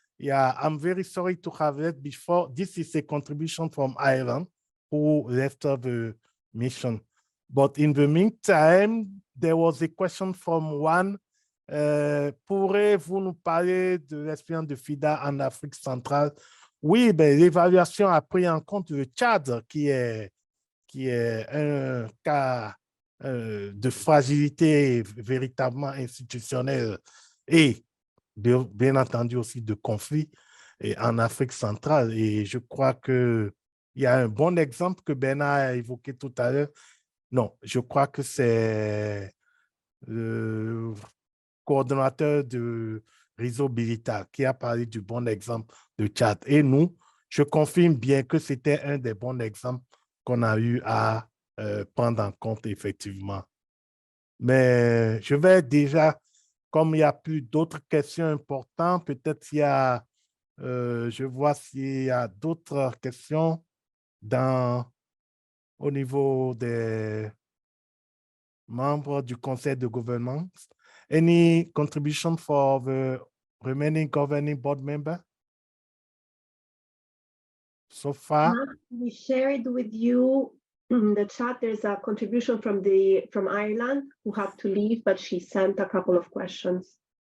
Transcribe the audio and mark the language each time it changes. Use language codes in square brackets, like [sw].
[en] Yeah, I'm very sorry to have that before. This is a contribution from Ireland who left the mission. But in the meantime, there was a question from one. [fr] Pourrez-vous nous parler de l'expérience de FIDA en Afrique centrale? Oui, ben, l'évaluation a pris en compte le Tchad, qui est un cas de fragilité véritablement institutionnelle et bien entendu aussi de conflits en Afrique centrale. Et je crois qu'il y a un bon exemple que Bernard a évoqué tout à l'heure. Non, je crois que c'est le coordonnateur de réseau Bilitar qui a parlé du bon exemple de Tchad. Et nous, je confirme bien que c'était un des bons exemples qu'on a eu à prendre en compte effectivement. Mais je vais déjà, comme il n'y a plus d'autres questions importantes, peut-être il y a, je vois s'il y a d'autres questions au niveau des membres du conseil de gouvernance. [en] Any contribution for the remaining governing board member? So far? We shared with you in the chat, there's a contribution from Ireland who had to leave, but she sent a couple of questions.